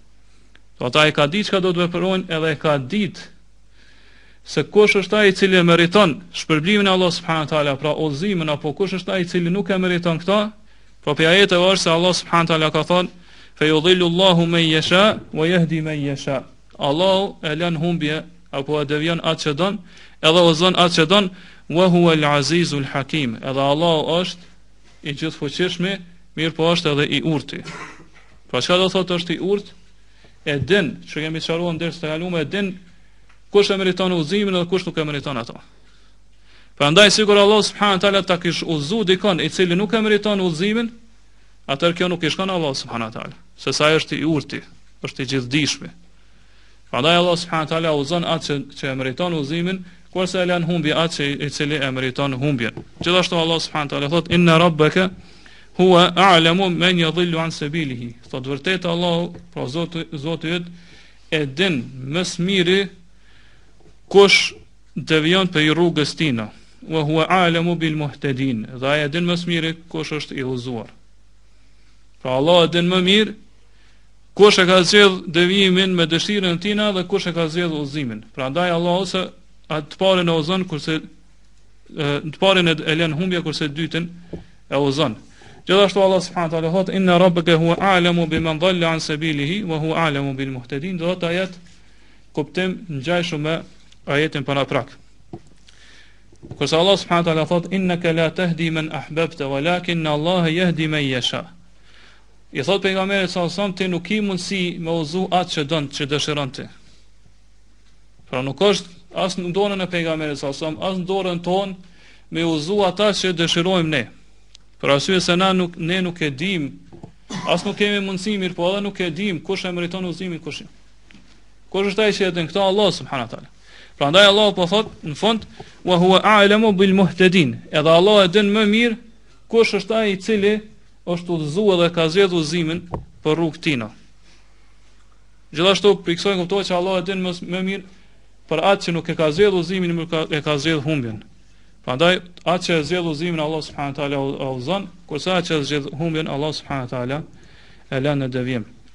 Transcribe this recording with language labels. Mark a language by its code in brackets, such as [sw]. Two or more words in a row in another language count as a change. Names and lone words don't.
[sq] Do ata e ka ditë çka do të veprojnë, edhe e ka ditë se kush është ai i cili meriton shpërblimin e Allah [ar] سبحانه وتعالى, [sq] pra udhëzimin, apo kush është ai i cili nuk e meriton këtë, pra pe ajeteve është se Allah [ar] سبحانه وتعالى [sq] ka thënë [ar] فيضل الله من يشاء ويهدي من يشاء. [sq] Allahu e lën humbje apo e devion atë që don, edhe udhëzon atë që don, [ar] وهو العزيز الحكيم. [sq] Edhe Allahu është i gjithfuqishëm, mirë po është edhe i urtë. Pra çka do thotë është i urtë? E din, që kemi sqaruar ndër të kaluar, e din kush e meriton udhëzimin dhe kush nuk e meriton ato. Prandaj sigur Allah [ar] سبحانه وتعالى [sq] ta kish udhëzu dikon i cili nuk e meriton udhëzimin, atëherë kjo nuk i shkon Allah [ar] سبحانه وتعالى, [sq] se sa është i urtë, është i gjithdijshëm. Prandaj Allah [ar] سبحانه وتعالى [sq] udhëzon atë që e meriton udhëzimin, kurse e lën humbje atë i cili e meriton humbjen. Gjithashtu Allah [ar] سبحانه وتعالى [sq] thot [ar] إن ربك هو أعلم من يضل عن سبيله. [sq] Thot vërtet Allah, pra Zoti yt e din më së miri kush devion për rrugës tina, [ar] وهو أعلم بالمهتدين. [sq] Dhe ai e din më së miri kush është i udhëzuar. Pra Allah e din më mirë kush e ka zgjedh devimin me dëshirën tina dhe kush e ka zgjedh udhëzimin. Prandaj Allah ose atë parën e udhëzon, kurse të parën e lën humbje, kurse dytën e udhëzon. Gjithashtu Allah [ar] سبحانه وتعالى [sq] thot [ar] إن ربك هو أعلم بمن ضل عن سبيله وهو أعلم بالمهتدين. [sq] Do të ajet kuptim ngjajshëm me ajetin paraprak. Kurse Allah [ar] سبحانه وتعالى [sq] thot [ar] إنك لا تهدي من أحببت ولكن الله يهدي من يشاء. [sq] I thot pejgamberit [ar] صلى الله عليه وسلم [sq] ti nuk i mundsi me udhëzu atë që don, që dëshiron ti. Pra nuk është as në dorën e pejgamberit [ar] صلى الله عليه وسلم, [sq] as në dorën tonë me udhëzu ata që dëshirojmë ne. Për arsye se ne nuk e dim, as nuk kemi mundësi, mirë po edhe nuk e dim kush e meriton udhëzimin, kush është ai që e din këtë, Allah [ar] سبحانه وتعالى. [sq] Prandaj Allah po thot në fund [ar] وهو أعلم بالمهتدين. [sq] Edhe Allah e din më mirë kush është ai i cili është udhëzuar dhe ka zgjedhur udhëzimin për rrugën tina. Gjithashtu për kësaj kuptohet që Allah e din më mirë për atë që nuk e ka zgjedhur udhëzimin, e ka zgjedhur humbjen. Prandaj atë që zgjedh udhëzimin Allah [ar] سبحانه وتعالى [sq] udhëzon, kurse atë që zgjedh humbjen Allah [ar] سبحانه وتعالى [sq] e lën në devijim.